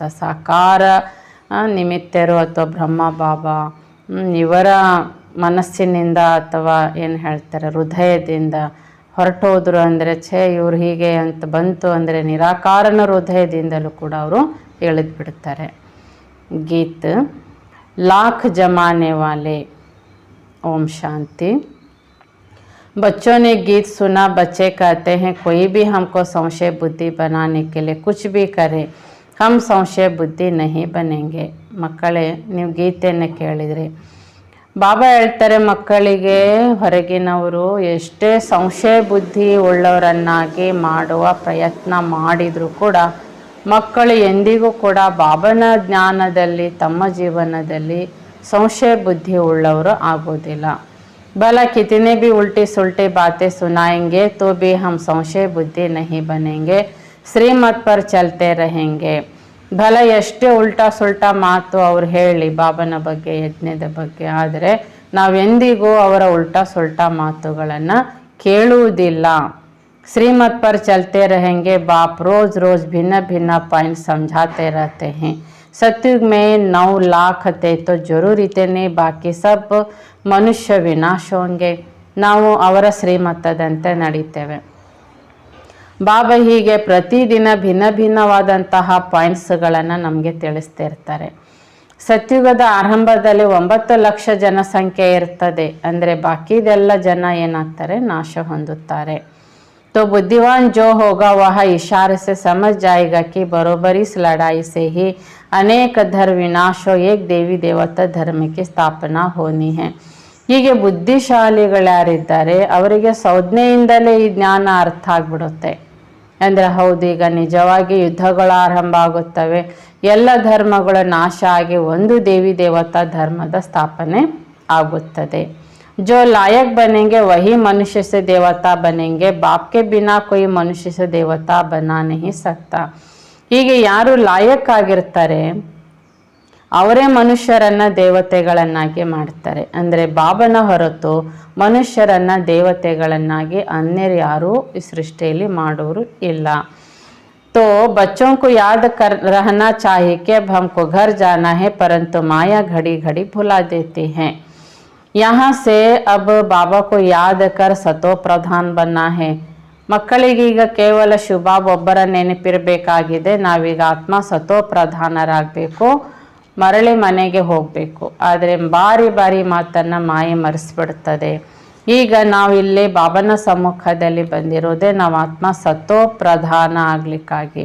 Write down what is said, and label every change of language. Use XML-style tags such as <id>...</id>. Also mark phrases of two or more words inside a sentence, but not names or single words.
<kn>ಸಾಕಾರ ನಿಮಿತ್ತರು ಅಥವಾ ಬ್ರಹ್ಮ ಬಾಬಾ ಇವರ ಮನಸ್ಸಿನಿಂದ ಅಥವಾ ಏನು ಹೇಳ್ತಾರೆ ಹೃದಯದಿಂದ ಹೊರಟೋದ್ರು ಅಂದರೆ ಇವ್ರು ಹೀಗೆ ಅಂತ ಬಂತು ಅಂದರೆ ನಿರಾಕಾರನ ಹೃದಯದಿಂದಲೂ ಕೂಡ ಅವರು ಎಳೆದು ಬಿಡ್ತಾರೆ. ಗೀತ್,</kn> <hi>लाख जमाने वाले. ओम शांति। बच्चों ने गीत सुना. बच्चे कहते हैं कोई भी हमको संशय बुद्धि बनाने के लिए कुछ भी करे, हम संशय बुद्धि नहीं बनेंगे.</hi> <kn>ಮಕ್ಕಳೇ, ನೀವು ಗೀತೆಯನ್ನು ಕೇಳಿದ್ರಿ. ಬಾಬಾ ಹೇಳ್ತಾರೆ ಮಕ್ಕಳಿಗೆ ಹೊರಗಿನವರು ಎಷ್ಟೇ ಸಂಶಯ ಬುದ್ಧಿ ಉಳ್ಳವರನ್ನಾಗಿ ಮಾಡುವ ಪ್ರಯತ್ನ ಮಾಡಿದರೂ ಕೂಡ ಮಕ್ಕಳು ಎಂದಿಗೂ ಕೂಡ ಬಾಬನ ಜ್ಞಾನದಲ್ಲಿ ತಮ್ಮ ಜೀವನದಲ್ಲಿ ಸಂಶಯ ಬುದ್ಧಿ ಉಳ್ಳವರು ಆಗೋದಿಲ್ಲ.</kn> <hi>भला कितने भी उल्टी सुल्टी बातें सुनाएंगे तो भी हम संशय बुद्धि नहीं बनेंगे, श्रीमत पर चलते रहेंगे.</hi> <kn>भला ಎಷ್ಟೇ</kn> <hi>उल्टा सुल्टा</hi> <kn>ಮಾತು ಅವ್ರು ಹೇಳಿ ಬಾಬನ ಬಗ್ಗೆ ಯಜ್ಞದ ಬಗ್ಗೆ, ಆದರೆ ನಾವೆಂದಿಗೂ ಅವರ</kn> <hi>उल्टा सुल्टा</hi> <kn>ಮಾತುಗಳನ್ನು ಕೇಳುವುದಿಲ್ಲ.</kn> <hi>श्रीमत पर चलते रहेंगे. बाप रोज़ रोज़ भिन्न भिन्न पॉइंट समझाते रहते हैं. सतयुग में 9 लाख थे तो जरूर इतने, बाकी सब मनुष्य विनाश होंगे.</hi> <kn>ನಾವು ಅವರ ಶ್ರೀಮತದಂತೆ ನಡೀತೇವೆ. ಬಾಬಾ ಹೀಗೆ ಪ್ರತಿದಿನ ಭಿನ್ನ ಭಿನ್ನವಾದಂತಹ ಪಾಯಿಂಟ್ಸ್ಗಳನ್ನು ನಮಗೆ ತಿಳಿಸ್ತಾ ಇರ್ತಾರೆ. ಸತ್ಯುಗದ ಆರಂಭದಲ್ಲಿ 9 ಲಕ್ಷ ಜನಸಂಖ್ಯೆ ಇರ್ತದೆ. ಅಂದರೆ ಬಾಕಿದೆಲ್ಲ ಜನ ಏನಾಗ್ತಾರೆ, ನಾಶ ಹೊಂದುತ್ತಾರೆ.</kn> <hi>तो बुद्धिमान जो होगा वह इशारे से समझ जाएगा कि बरोबरी इस लड़ाई से ही अनेक धर्म विनाश हो एक देवी देवता धर्म की स्थापना होनी है.</hi> <kn>ಹೀಗೆ ಬುದ್ಧಿಶಾಲಿಗಳ್ಯಾರಿದ್ದಾರೆ ಅವರಿಗೆ ಸಂಜ್ಞೆಯಿಂದಲೇ ಈ ಜ್ಞಾನ ಅರ್ಥ ಆಗ್ಬಿಡುತ್ತೆ. ಅಂದರೆ ಹೌದು, ಈಗ ನಿಜವಾಗಿ ಯುದ್ಧಗಳು ಆರಂಭ ಆಗುತ್ತವೆ, ಎಲ್ಲ ಧರ್ಮಗಳ ನಾಶ ಆಗಿ ಒಂದು ದೇವಿ ದೇವತಾ ಧರ್ಮದ ಸ್ಥಾಪನೆ ಆಗುತ್ತದೆ.</kn> <hi>जो लायक बनेंगे वही मनुष्य से देवता बनेंगे, बाप के बिना कोई मनुष्य से देवता बना नहीं सकता.</hi> <kn>ಹೀಗೆ ಯಾರು ಲಾಯಕ್ ಆಗಿರ್ತಾರೆ ಅವರೇ ಮನುಷ್ಯರನ್ನ ದೇವತೆಗಳನ್ನಾಗಿ ಮಾಡ್ತಾರೆ. ಅಂದರೆ ಬಾಬನ ಹೊರತು ಮನುಷ್ಯರನ್ನ ದೇವತೆಗಳನ್ನಾಗಿ ಅನ್ಯರು ಯಾರು ಈ ಸೃಷ್ಟಿಯಲ್ಲಿ ಮಾಡೋರು ಇಲ್ಲ.</kn> <hi>तो बच्चों को याद कर रहना चाहिए कि अब हमको घर जाना है, परंतु माया घड़ी घड़ी भुला देती है. यहाँ से अब बाबा को याद कर सतो प्रधान बनना है.</hi> <kn>ಮಕ್ಕಳಿಗೀಗ ಕೇವಲ ಶುಭಾಬ್ ಒಬ್ಬರ ನೆನಪಿರಬೇಕಾಗಿದೆ. ನಾವೀಗ ಆತ್ಮ ಸತೋ ಪ್ರಧಾನರಾಗಬೇಕು, ಮರಳಿ ಮನೆಗೆ ಹೋಗಬೇಕು. ಆದರೆ ಬಾರಿ ಬಾರಿ ಮಾತನ್ನು ಮಾಯೆ ಮರೆಸ್ಬಿಡ್ತದೆ. ಈಗ ನಾವಿಲ್ಲಿ ಬಾಬನ ಸಮ್ಮುಖದಲ್ಲಿ ಬಂದಿರೋದೇ ನಾವು ಆತ್ಮ ಸತೋ ಪ್ರಧಾನ ಆಗ್ಲಿಕ್ಕಾಗಿ.</kn>